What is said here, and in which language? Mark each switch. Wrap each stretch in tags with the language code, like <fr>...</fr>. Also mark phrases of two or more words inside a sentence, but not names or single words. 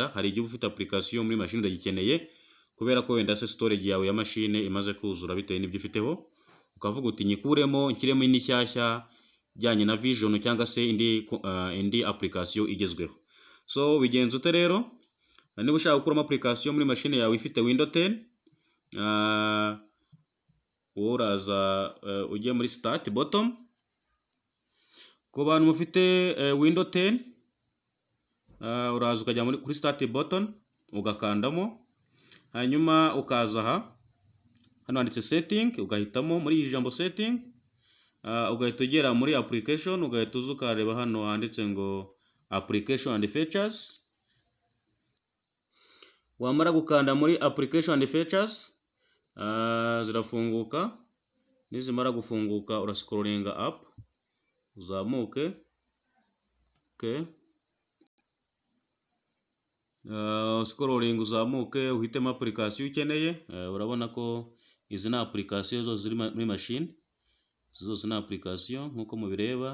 <rw>Hari igihe ufite application muri machine utagikeneye kubera ko wenda se storage yawe ya machine imaze kuzura bitewe n'ibyo ufiteho, ukavuga uti nyikuremo nshyiremo indi nshyashya ijyanye na vision cyangwa se indi application igezweho. So bigenze ute rero? Niba ushaka gukuramo application muri machine yawe ifite Windows 10, uraza ujye muri</rw> <en>start bottom.</en> <rw>Ku bantu mufite Windows 10, uraza ukajya kuri</rw> <en>start button</en> <rw>ugakandamo, hanyuma ukaza aha hano handitse setting, ugahitamo muri iyi jambo setting, ugahita ugera muri application, ugahita uza ukareba hano handitse ngo</rw> <en>application and features.</en> <rw>Wamara gukanda muri</rw> <en>application and features,</en> <rw>zirafunguka. Nizimara gufunguka urascrollinga up uzamuke. Okay. Scrolling uzamuke uhitemo application ukeneye. Urabona ko izi na application zose ziri muri machine, zose na application nkuko mubireba.</rw>